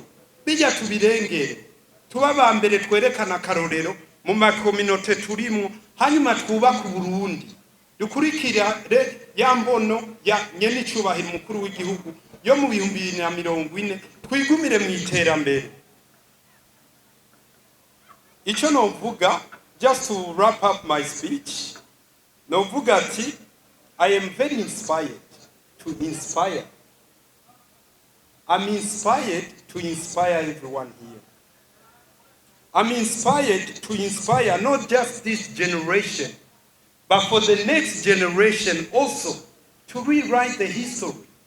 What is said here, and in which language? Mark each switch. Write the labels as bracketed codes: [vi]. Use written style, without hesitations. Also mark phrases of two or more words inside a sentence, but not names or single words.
[rn] Bijya tubirengere, tuba ba mbere twerekana akarorero mu makominote turimo, hanyuma twubaka Burundi. dukurikira ya mbono ya nyene icubahiro mukuru w'igihugu yo mu 2040 twigumire mu iterambere. Ico novuga, [en] just to wrap up my speech, [rn] novuga ati [en] I am very inspired to inspire. I'm inspired to inspire everyone here. I'm inspired to inspire not just this generation, but for the next generation also to rewrite the history.